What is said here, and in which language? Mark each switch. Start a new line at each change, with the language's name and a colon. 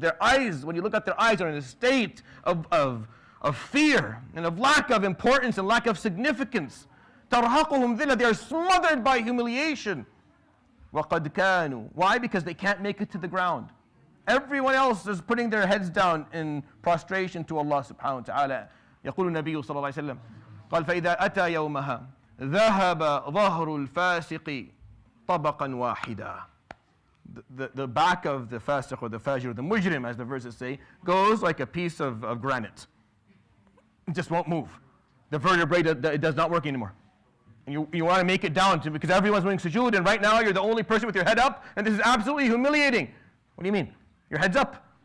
English: Their eyes, when you look at their eyes, are in a state of fear and of lack of importance and lack of significance.
Arabic: تَرْهَقُهُمْ ذِلَّةٌ.
English: They are smothered by humiliation.
Arabic: وَقَدْ كَانُوا.
English: Why? Because they can't make it to the ground. Everyone else is putting their heads down in prostration to Allah subhanahu wa ta'ala.
Arabic: يقول النبي صلى الله عليه وسلم قال فإذا أتى يومها ذهب ظهر الفاسق طبقا واحدا.
English: The back of the fasiq or the fajr, the mujrim as the verses say, goes like a piece of granite. It just won't move. The vertebrae, it does not work anymore. And you want to make it down because everyone's doing sujood, and right now you're the only person with your head up, and this is absolutely humiliating. What do you mean? Your head's up.